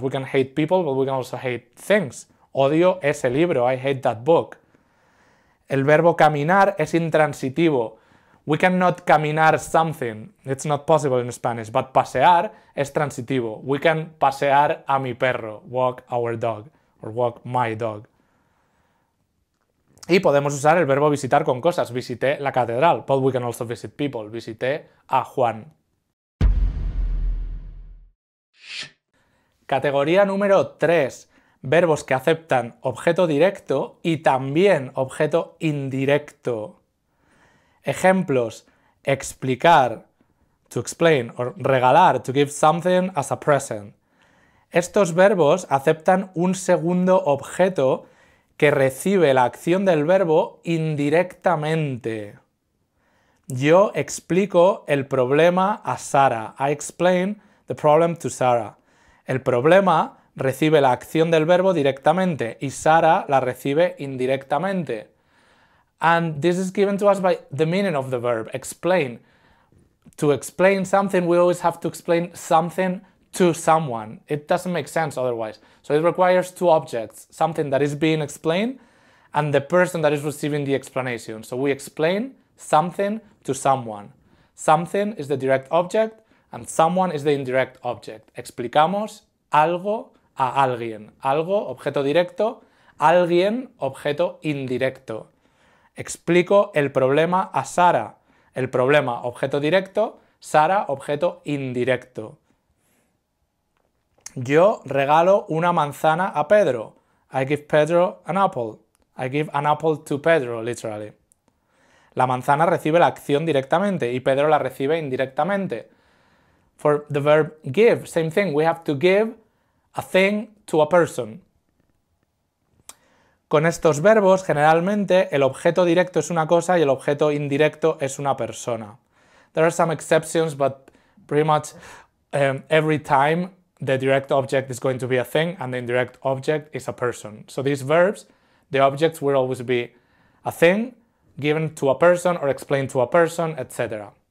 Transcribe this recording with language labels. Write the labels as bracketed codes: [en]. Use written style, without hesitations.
[en] We can hate people, but we can also hate things. [es] Odio ese libro, [en] I hate that book. [es] El verbo caminar es intransitivo. [en] We cannot caminar something. It's not possible in Spanish. [es] But pasear es transitivo. [en] We can [es] pasear a mi perro. [en] Walk our dog. Or walk my dog. [es] Y podemos usar el verbo visitar con cosas. Visité la catedral. [en] But we can also visit people. [es] Visité a Juan. Categoría número 3. Verbos que aceptan objeto directo y también objeto indirecto. Ejemplos, explicar, [en] to explain, [es] o regalar, [en] to give something as a present. [es] Estos verbos aceptan un segundo objeto que recibe la acción del verbo indirectamente. Yo explico el problema a Sara. [en] I explain the problem to Sarah. [es] El problema recibe la acción del verbo directamente y Sara la recibe indirectamente. [en] And this is given to us by the meaning of the verb, explain. To explain something, we always have to explain something to someone. It doesn't make sense otherwise. So it requires two objects, something that is being explained and the person that is receiving the explanation. So we explain something to someone. Something is the direct object and someone is the indirect object. [es] Explicamos algo a alguien. Algo, objeto directo, alguien, objeto indirecto. Explico el problema a Sara. El problema, objeto directo, Sara, objeto indirecto. Yo regalo una manzana a Pedro. [en] I give Pedro an apple. I give an apple to Pedro, literally. [es] La manzana recibe la acción directamente y Pedro la recibe indirectamente. [en] For the verb give, same thing. We have to give a thing to a person. [es] Con estos verbos, generalmente, el objeto directo es una cosa y el objeto indirecto es una persona. [en] There are some exceptions, but pretty much every time the direct object is going to be a thing and the indirect object is a person. So these verbs, the objects will always be a thing given to a person or explained to a person, etc.